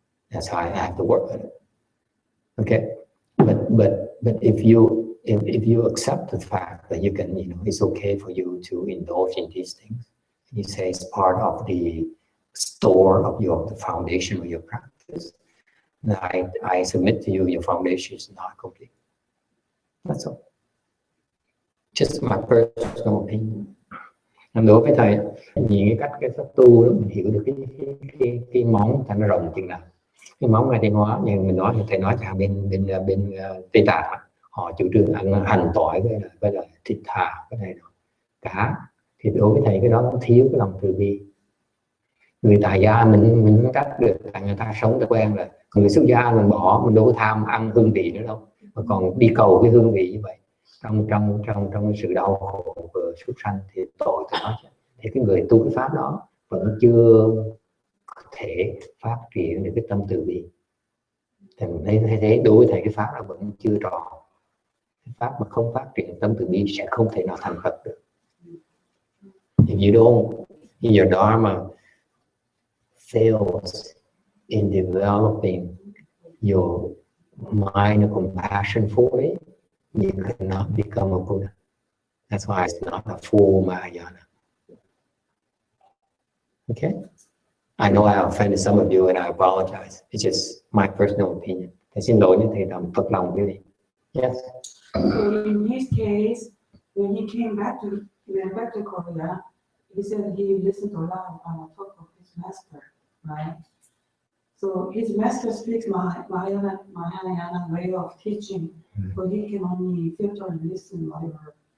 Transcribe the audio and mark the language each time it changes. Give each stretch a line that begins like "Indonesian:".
English: That's how I have to work on it. Okay, but if you accept the fact that you can, you know, it's okay for you to indulge in these things. You say it's part of the store of the foundation of your practice. Now I submit to you, your foundation is not complete. That's all. Just my personal opinion.
Vietnamese: Đối với thầy, nhìn cái cách tu đó, mình hiểu được cái móng thành nó rộng chừng nào. Cái móng này Thanh Hóa, như mình nói, thầy nói cả bên Tây Tạng, họ chủ trương ăn hành tỏi với là thịt thà cái này cá, thì đối với thầy cái đó nó thiếu cái lòng từ bi. Người tại gia mình cắt được, người ta sống đã quen rồi. Người xuất gia mình bỏ, mình đâu có tham ăn hương vị nữa đâu, mà còn đi cầu cái hương vị như vậy. Trong sự đau khổ của súc sanh thì tội từ đó. Thì cái người tu cái pháp đó vẫn chưa thể phát triển được cái tâm từ bi. Thì mình thấy thế, đối với thầy cái pháp đó vẫn chưa tròn. Cái pháp mà không phát triển tâm từ bi sẽ không thể nào thành Phật được.
English: If you don't, your dharma fails in developing your mind of compassion for it, you cannot become a Buddha. That's why it's not a full Mahayana. Okay? I know I offended some of you and I apologize. It's just my personal opinion.
Vietnamese: Thầy xin lỗi những thầy đồng thật lòng với mình.
English: Yes? So in his case, when he went back to Korea, he said he listened to a lot of talk of his master, right? So his master speaks Mahayana way of teaching, but he can only filter and listen whatever.